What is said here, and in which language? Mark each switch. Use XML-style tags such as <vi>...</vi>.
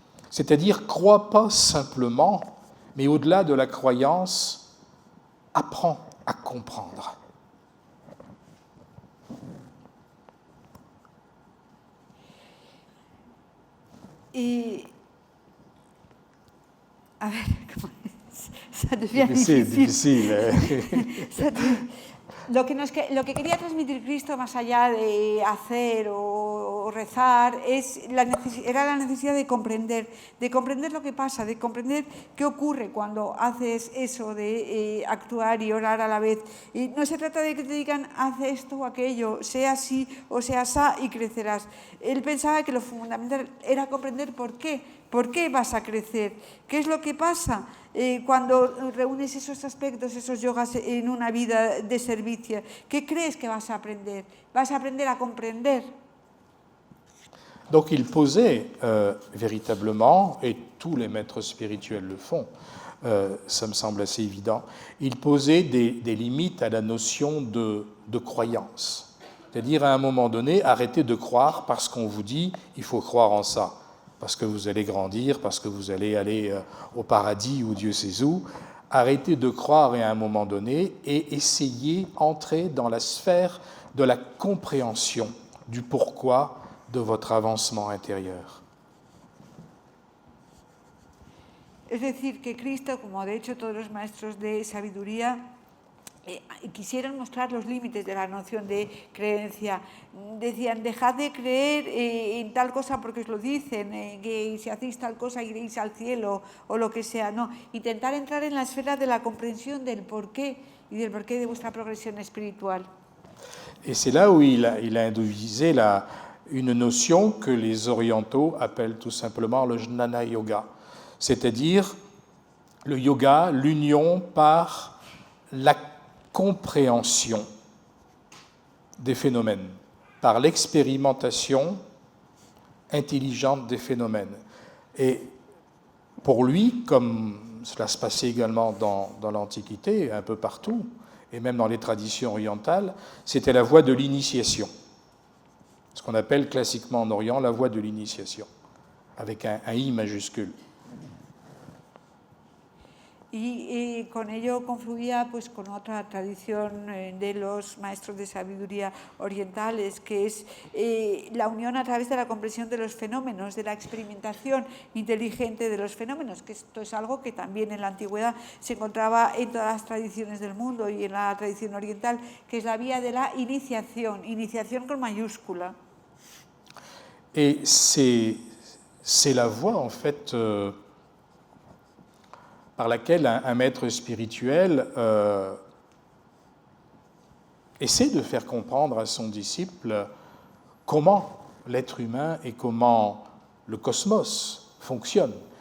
<fr>C'est-à-dire, crois pas simplement, mais au-delà de la croyance, apprends à comprendre.</fr> <es>Y a ver,</es> <fr>ça devient difficile.</fr> <es>Lo que quería transmitir Cristo, más allá de hacer o rezar, era la necesidad de comprender lo que pasa, de comprender qué ocurre cuando haces eso de actuar y orar a la vez. Y no se trata de que te digan, haz esto o aquello, sea así o sea asá y crecerás. Él pensaba que lo fundamental era comprender por qué vas a crecer, qué es lo que pasa cuando reúnes esos aspectos, esos yogas en una vida de servicio. ¿Qué crees que vas a aprender? Vas a aprender a comprender.</es> <fr>Donc il posait véritablement, et tous les maîtres spirituels le font, ça me semble assez évident, il posait des limites à la notion de croyance. C'est-à-dire à un moment donné, arrêtez de croire parce qu'on vous dit il faut croire en ça, parce que vous allez grandir, parce que vous allez aller au paradis ou Dieu sait où. Arrêtez de croire à un moment donné et essayez d'entrer dans la sphère de la compréhension du pourquoi de votre avancement intérieur.</fr> <es>Es decir, que Cristo, como de hecho todos los maestros de sabiduría, quisieron mostrar los límites de la noción de creencia. Decían, dejad de creer en tal cosa porque os lo dicen, que si hacéis tal cosa iréis al cielo o lo que sea. No, intentar entrar en la esfera de la comprensión del porqué y del porqué de vuestra progresión espiritual.</es> <fr>Et c'est là où il a induisé une notion que les orientaux appellent tout simplement le jnana yoga, c'est-à-dire le yoga, l'union par la compréhension des phénomènes, par l'expérimentation intelligente des phénomènes. Et pour lui, comme cela se passait également dans l'Antiquité, un peu partout, et même dans les traditions orientales, c'était la voie de l'initiation. Ce qu'on appelle classiquement en Orient la voie de l'initiation, avec un I majuscule.</fr> <es>Y con ello confluía pues, con otra tradición de los maestros de sabiduría orientales, que es la unión a través de la comprensión de los fenómenos, de la experimentación inteligente de los fenómenos, que esto es algo que también en la antigüedad se encontraba en todas las tradiciones del mundo y en la tradición oriental, que es la vía de la iniciación con mayúscula.</es> <fr>Et c'est la voie, en fait, par laquelle un maître spirituel essaie de faire comprendre à son disciple comment l'être humain et comment le cosmos fonctionnent.</fr>